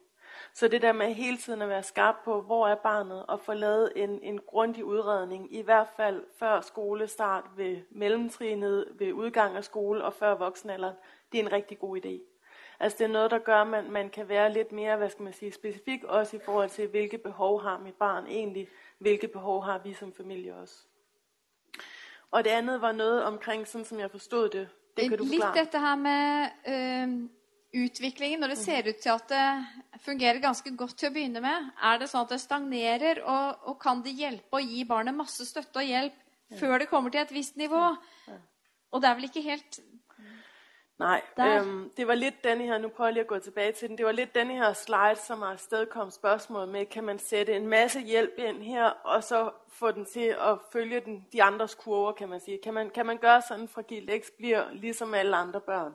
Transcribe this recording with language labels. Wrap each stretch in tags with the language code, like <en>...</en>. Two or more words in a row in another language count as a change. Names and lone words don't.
<da>Så det der med hele tiden at være skarp på, hvor er barnet, og få lavet en grundig udredning, i hvert fald før skolestart, ved mellemtrinet, ved udgang af skole og før voksenalderen, det er en rigtig god idé. Altså det er noget, der gør, at man kan være lidt mere, specifik, også i forhold til, hvilke behov har mit barn egentlig, hvilke behov har vi som familie også. Og det andet var noget omkring, sådan som jeg forstod det. Det kan du forklare.</da> <no>Litt dette her med utviklingen, når det ser ut til at det fungerer ganske godt til å begynne med. Er det sånn at det stagnerer, og kan det hjelpe å gi barnet masse støtte og hjelp før det kommer til et visst nivå? Og det er vel ikke helt...</no> <da>Nej, det var lidt denne her, nu prøver jeg lige at gå tilbage til den, det var lidt denne her slide, som har afstedkommet spørgsmål med, kan man sætte en masse hjælp ind her, og så få den til at følge de andres kurver, kan man sige. Kan man gøre sådan, fra Gild X bliver ligesom alle andre børn?</da>